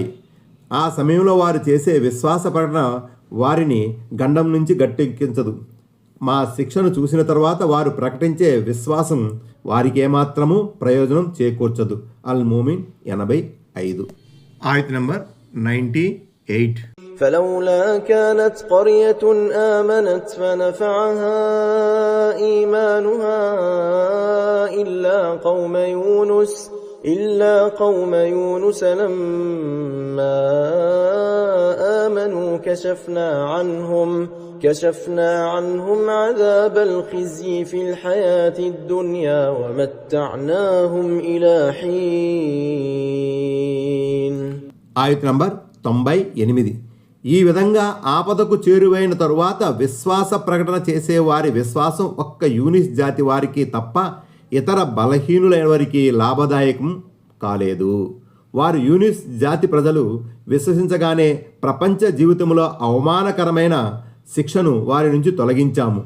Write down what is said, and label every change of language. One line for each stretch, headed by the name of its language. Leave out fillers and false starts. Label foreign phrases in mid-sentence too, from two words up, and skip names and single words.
Telugu: ఆ సమయంలో వారు చేసే విశ్వాస ప్రకటన వారిని గండం నుంచి గట్టెక్కించదు. మా శిక్షను చూసిన తర్వాత వారు ప్రకటించే విశ్వాసం వారికి ఏమాత్రము ప్రయోజనం చేకూర్చదు. అల్ మూమిన్ 85. ఆయత్ నంబర్ 98.
Arabic: فلولا كانت قرية آمنت فنفعها إيمانها إلا قوم يونس لما آمنوا كشفنا عنهم عذاب الخزي في الحياة الدنيا ومتعناهم إلى حين.
Telugu: ఆయత్ నంబర్ 98. ఈ విధంగా ఆపదకు చేరువైన తరువాత విశ్వాస ప్రకటన చేసే వారి విశ్వాసం ఒక్క యూనిస్ జాతి వారికి తప్ప ఇతర బలహీనులైన వారికి లాభదాయకం కాలేదు. వారు యూనిస్ జాతి ప్రజలు విశ్వసించగానే ప్రపంచ జీవితంలో అవమానకరమైన శిక్షను వారి నుంచి తొలగించాము.